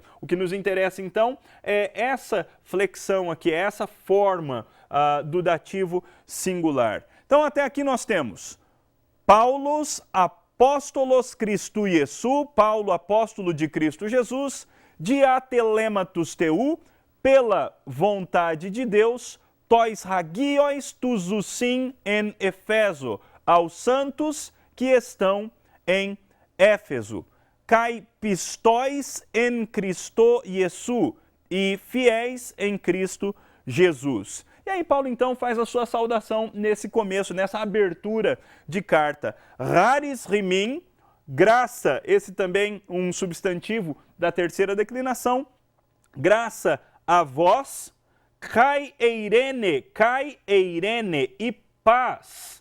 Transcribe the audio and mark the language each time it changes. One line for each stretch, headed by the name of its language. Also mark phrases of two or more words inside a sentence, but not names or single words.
Portuguese: O que nos interessa então é essa flexão aqui, é essa forma do dativo singular. Então até aqui nós temos
Greek: Παῦλος ἀπόστολος Χριστοῦ Ἰησοῦ,
Portuguese: Paulo, apóstolo de Cristo Jesus,
Greek: διὰ θελήματος θεοῦ,
Portuguese: pela vontade de Deus,
Greek: τοῖς ἁγίοις τοῖς οὖσιν ἐν Ἐφέσῳ,
Portuguese: aos santos que estão em Éfeso,
Greek: καὶ πιστοῖς ἐν Χριστῷ Ἰησοῦ,
Portuguese: e fiéis em Cristo Jesus. E aí Paulo então faz a sua saudação nesse começo, nessa abertura de carta.
Greek: χάρις ὑμῖν,
Portuguese: graça, esse também um substantivo da terceira declinação, graça a vós,
Greek: καὶ εἰρήνη
Portuguese: e paz.